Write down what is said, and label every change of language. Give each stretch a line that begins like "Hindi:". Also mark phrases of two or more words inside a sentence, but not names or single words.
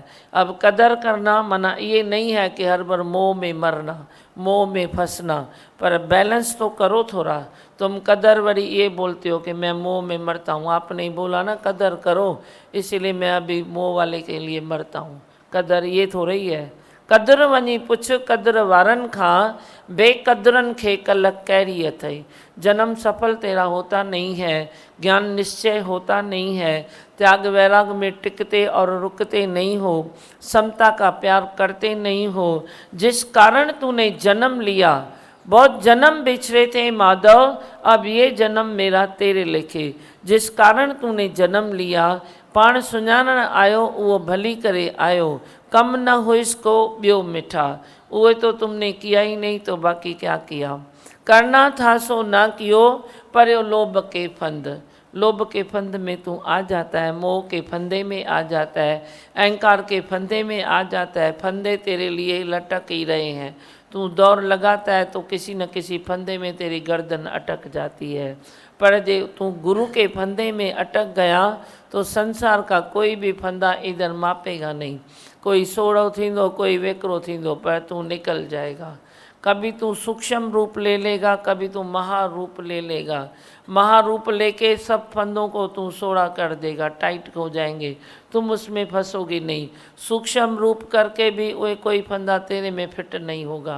Hindi: अब कदर करना मना ये नहीं है कि हर बार मोह में मरना, मोह में फंसना, पर बैलेंस तो करो थोड़ा। तुम कदर बड़ी ये बोलते हो कि मैं मोह में मरता हूँ, आपने ही बोला ना कदर करो, इसीलिए मैं अभी मोह वाले के लिए मरता हूँ। कदर ये थोड़ा ही है।
Sindhi: कदर वञी पुछ कदर वारनि खां, बेकदरन खे कल कैरी अथई।
Hindi: जन्म सफल तेरा होता नहीं है, ज्ञान निश्चय होता नहीं है, त्याग वैराग में टिकते और रुकते नहीं हो, समता का प्यार करते नहीं हो। जिस कारण तूने जन्म लिया, बहुत जन्म बिछड़े थे माधव, अब ये जन्म मेरा तेरे लेखे। जिस कारण तूने जन्म लिया,
Sindhi: पाण सुञाणण आयो उहो भली करे आयो, कम न हो इसको ॿियो मिठा।
Hindi: वो तो तुमने किया ही नहीं तो बाकी क्या किया। करना था सो ना कियो, पर लोभ के फंद, लोभ के फंद में तू आ जाता है, मोह के फंदे में आ जाता है, अहंकार के फंदे में आ जाता है। फंदे तेरे लिए लटक ही रहे हैं, तू दौड़ लगाता है तो किसी न किसी फंदे में तेरी गर्दन अटक जाती है। पर जे तू गुरु के फंदे में अटक गया तो संसार का कोई भी फंदा इधर मापेगा नहीं।
Sindhi: कोई सोड़ो थींदो, कोई वेकरो थींदो,
Hindi: पर तू निकल जाएगा। कभी तू सूक्ष्म रूप ले लेगा, कभी तू महारूप ले लेगा। महारूप लेके सब फंदों को तू सोड़ा कर देगा, टाइट हो जाएंगे, तुम उसमें फंसोगे नहीं। सूक्ष्म रूप करके भी वो कोई फंदा तेरे में फिट नहीं होगा।